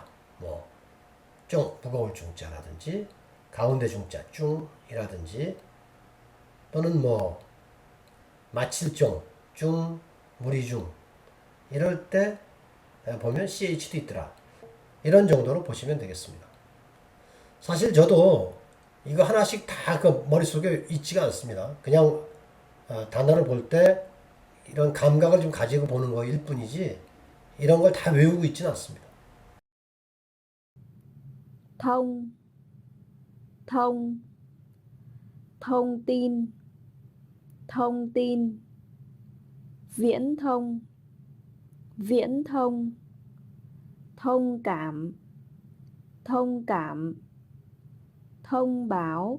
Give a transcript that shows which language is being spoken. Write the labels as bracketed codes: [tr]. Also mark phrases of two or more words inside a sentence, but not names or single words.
[ko] 뭐 쫑, 무거울 중자라든지 가운데 중자 쭝이라든지 또는 뭐 마칠 쫑, 중, 무리 중 이럴 때 보면 ch도 있더라. 이런 정도로 보시면 되겠습니다. 사실 저도 이거 하나씩 다 그 머릿속에 있지가 않습니다. 그냥 단어를 볼 때 이런 감각을 좀 가지고 보는 거일 뿐이지 이런 걸 다 외우고 있지는 않습니다. [vi] thông thông thông tin thông tin viễn thông viễn thông thông cảm thông cảm thông báo